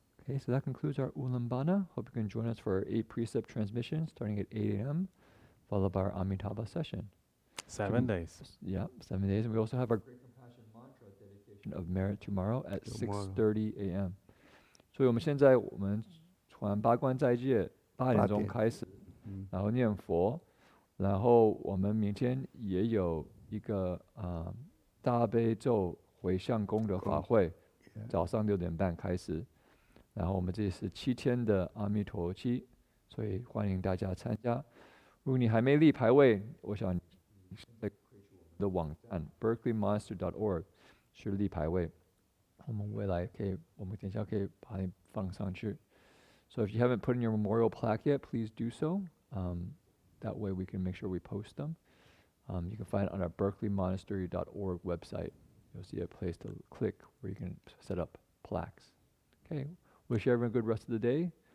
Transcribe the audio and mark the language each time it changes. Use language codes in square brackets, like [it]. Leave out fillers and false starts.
[en] Okay, so that concludes our Ulambana. Hope you can join us for our 8 precept transmission starting at 8 a.m., followed by our Amitabha session. 7 days. Yeah, 7 days. And we also have our Great Compassion Mantra dedication of merit tomorrow at 6:30 a.m. [zh] 所以我们现在传八关斋戒8点钟开始，然后念佛，然后我们明天也有一个大悲咒回向功德法会，早上6点半开始。然后我们这是7天的阿弥陀期，所以欢迎大家参加。如果你还没立牌位，我想你在的网站 berkeleymonster.org 去立牌位，我们未来可以，我们等一下可以把你放上去。 [en] So if you haven't put in your memorial plaque yet, please do so. That way we can make sure we post them. You can find it on our berkeleymonastery.org website. You'll see a place to click where you can set up plaques. Okay. Wish everyone a good rest of the day.